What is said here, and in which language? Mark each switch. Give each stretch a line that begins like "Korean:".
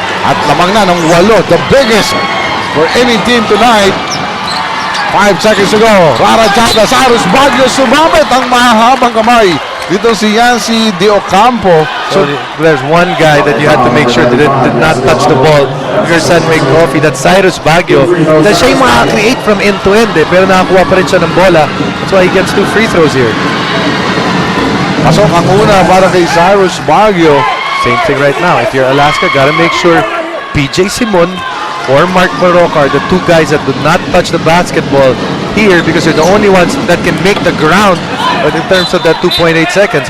Filipino: At lamang na ng 8,
English: the biggest for any team tonight. 5 seconds to go.
Filipino: Rara Chata, Cyrus Baguio, sumabit ang mahahabang kamay. Dito si Yancy De Ocampo.
English: So there's one guy that you had to make sure that it did not touch the ball. Your San Mig Coffee, that's Cyrus Baguio.
Filipino: Na siya yung makakreate
English: from end to end
Filipino: pero nakakuha pa rin siya ng bola.
English: That's why he gets 2 free throws here.
Filipino: Pasok ang una para kay Cyrus Baguio.
English: Same thing right now. If you're Alaska, gotta make sure PJ Simon or Mark Barroca are the 2 guys that do not touch the basketball here because they're the only ones that can make the ground in terms of that 2.8 seconds.